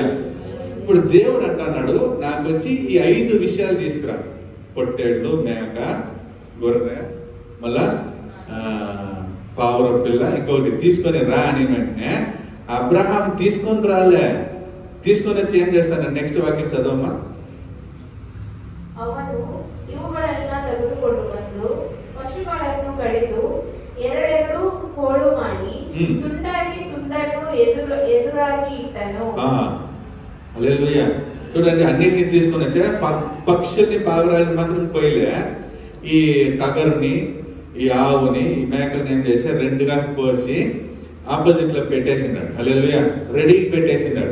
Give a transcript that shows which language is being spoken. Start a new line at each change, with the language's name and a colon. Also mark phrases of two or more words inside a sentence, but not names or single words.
Telugu: ఇప్పుడు దేవుడు అంటున్నాడు, నాకు వచ్చి ఈ 5 విషయాలు తీసుకురా, పొట్టేళ్ళు, మేక, గొర్రె, మళ్ళా పావుర పిల్ల, ఇంకొకటి తీసుకొని రా అని వెంటనే అబ్రహాం తీసుకొని రాలే. తీసుకొని వచ్చి ఏం చేస్తాను? నెక్స్ట్ వాక్యం చదవమ్మా.
Kannada: ಅವನು ಇವುಗಳೆಲ್ಲ ತೆಗೆದುಕೊಂಡು ಬಂದು ಪಶುಗಳನ್ನು ಕಡಿದು 2 ಹೋಳು ಮಾಡಿ ತುಂಡಾಗಿ ತುಂಡನ್ನು ಎದುರಾಗಿ ಇಟ್ಟನು.
Telugu: హల్లెలూయా. చూడండి, అన్నిటిని తీసుకొని వచ్చే పక్షుల్ని పావురాలని మాత్రం పోయిలే, ఈ టగర్ని, ఈ ఆవుని, ఈ మేకని ఏం చేసి 2గా కోసి ఆపోజిట్ లో పెట్టేసిండాడు. హల్లెలూయా. రెడీకి పెట్టేసిండాడు.